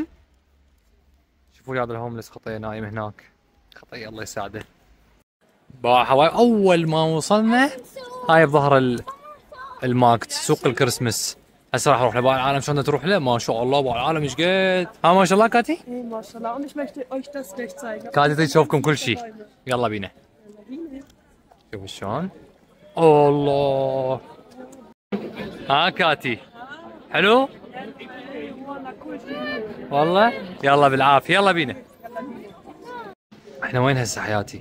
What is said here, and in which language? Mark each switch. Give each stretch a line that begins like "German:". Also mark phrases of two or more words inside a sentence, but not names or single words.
Arabic: شوفوا لي هذا الهوملس خطيه نايم هناك. خطيه الله يساعده. حوايب اول ما وصلنا هاي بظهر الماركت سوق الكريسماس. هسه راح اروح لباقي العالم. شلون تروح له؟ ما شاء الله باقي العالم ايش قد. ما شاء الله كاتي. ايه ما شاء الله.
German: und ich möchte euch das gleich zeigen.
Arabic: كاتي تريد تشوفكم كل شيء. يلا بينا. شوفوا شلون. الله. كاتي حلو والله. يلا بالعافيه. يلا بينا. احنا وين هسه حياتي؟